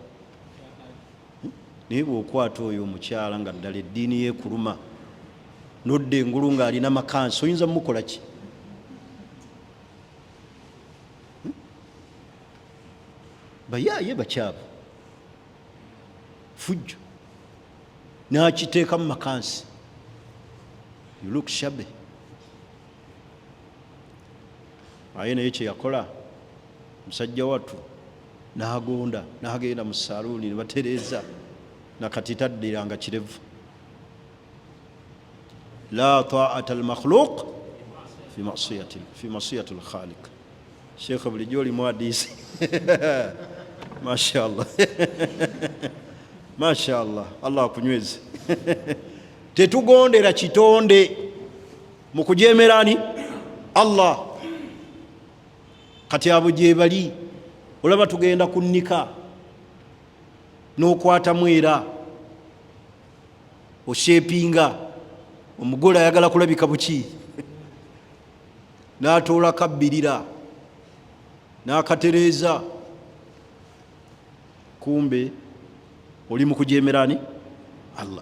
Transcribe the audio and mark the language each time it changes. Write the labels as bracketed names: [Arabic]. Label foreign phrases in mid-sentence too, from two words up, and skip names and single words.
[Ganda] Naye bw'okwata oyo omukyala nga ddala eddiini yeekuluma nodda engulu ng'alina makansi, oyinza mumukola ki? Bayaaye bakyabu, fujjo n'akiteeka mu makansi, [English] you look shabby. [Ganda] Aye naye kye yakola musajja wattu n'agonda n'agenda mu saaluuni ne batereeza nakati taddiranga kirevu. [Arabic] لا طاعة المخلوق في معصية الخالق. [Ganda] Sheikh bulijjo olimu hadiisi [Arabic] ما شاء الله ما شاء الله, [Ganda] Allah akunyweze. Tetugondera kitonde mu kujemerani Allah. Kati abo gye bali, olaba tugenda kunnika n'okwata mwera oshepinga, omugole ayagala kulabika buki n'atoola kabbirira n'akatereeza, kumbe oli mu kujemerani Allah.